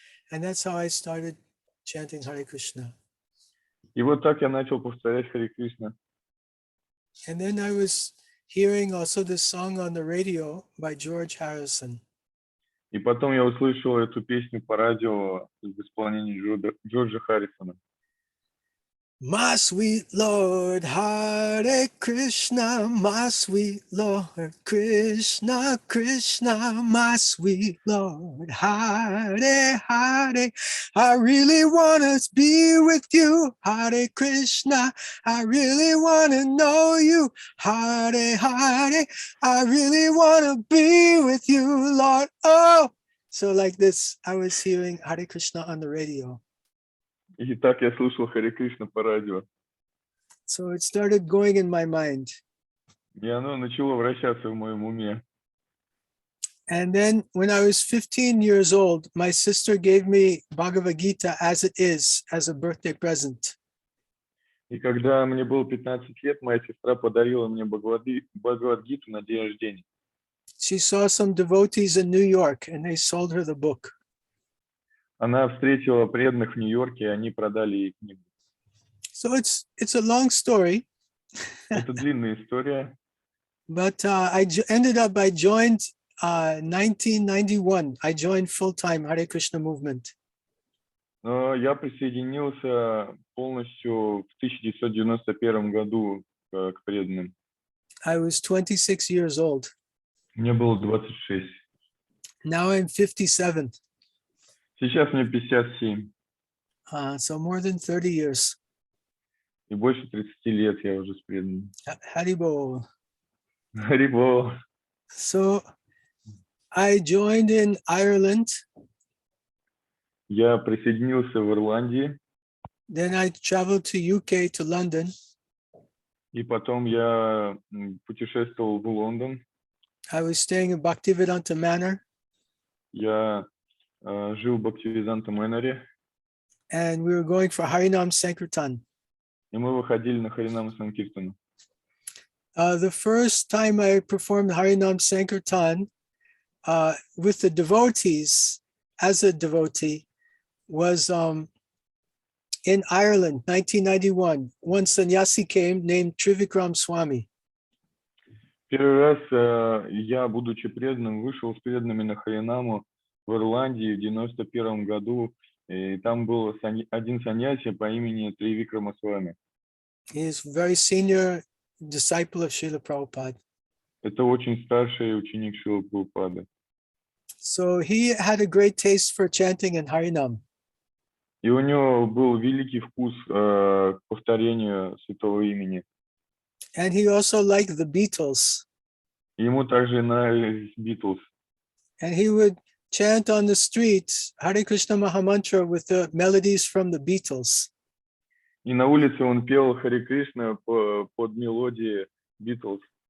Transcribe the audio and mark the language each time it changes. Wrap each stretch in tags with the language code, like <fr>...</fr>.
<en>And that's how I started chanting Hare Krishna.</en> <ru>И вот так я начал повторять Харе Кришна.</ru> <en>And then I was hearing also this song on the radio by George Harrison.</en> <ru>И потом я услышал эту песню по радио в исполнении Джорджа Харрисона.</ru> <en>My sweet Lord, Hare Krishna, my sweet Lord, Krishna, Krishna, my sweet Lord, Hare, Hare, I really want to be with you, Hare Krishna, I really want to know you, Hare, Hare, I really want to be with you, Lord, oh! So like this, I was hearing Hare Krishna on the radio.</en> <ru>И так я слушал Харе Кришна по радио.</ru> <en>So it started going in my mind.</en> <ru>И оно начало вращаться в моем уме.</ru> <en>And then when I was 15 years old, my sister gave me Bhagavad Gita as it is, as a birthday present.</en> <ru>И когда мне было 15 лет, моя сестра подарила мне Бхагавад-гиту на день рождения.</ru> <en>She saw some devotees in New York and they sold her the book.</en> <ru>Она встретила преданных в Нью-Йорке, и они продали ей книгу.</ru> <en>So it's a long story.</en> <ru>Это длинная история.</ru> <en>But ended up, I joined 1991. I joined full-time Hare Krishna movement.</en> <ru>Но я присоединился полностью в 1991 году к преданным.</ru> <en>I was 26 years old.</en> <ru>Мне было 26.</ru> <en>Now I'm 57.</en> <ru>Сейчас мне 57.</ru> <en>So more than 30 years.</en> <ru>И больше 30 лет я уже с преданным.</ru> <en>Haribol.</en> <ru>Харибол.</ru> <en>So I joined in Ireland.</en> <ru>Я присоединился в Ирландии.</ru> <en>Then I traveled to UK, to London.</en> <ru>И потом я путешествовал в Лондон.</ru> <en>I was staying in Bhaktivеданта Мэноре.</en> <ru>Я жил в Бхактиведанта Мэноре.</ru> <en>And we were going for Harinam Sankirtan.</en> <ru>И мы выходили на Харинам Санкиртану.</ru> <en>The first time I performed Harinam Sankirtan with the devotees, as a devotee, was in Ireland, 1991. One sannyasi came named Tривикрама Свами.</en> <ru>Первый раз я, будучи преданным, вышел с преданными на Харинаму в Ирландии в 91 году. И там был один саньяси по имени Тривикрама Свами.</ru> <en>He is very senior disciple of Srila Prabhupada.</en> <ru>Это очень старший ученик Шрилы Прабхупады.</ru> <en>So he had a great taste for chanting in Harinam.</en> <ru>И у него был великий вкус к повторению святого имени.</ru> <en>And he also liked the Beatles.</en> <ru>Ему также нравились Битлз.</ru> <en>And he would chant on the streets Hare Krishna Mahamantra with the melodies from the Beatles.</en> <ru>И на улице он пел Харе Кришна под мелодии Битлз.</ru>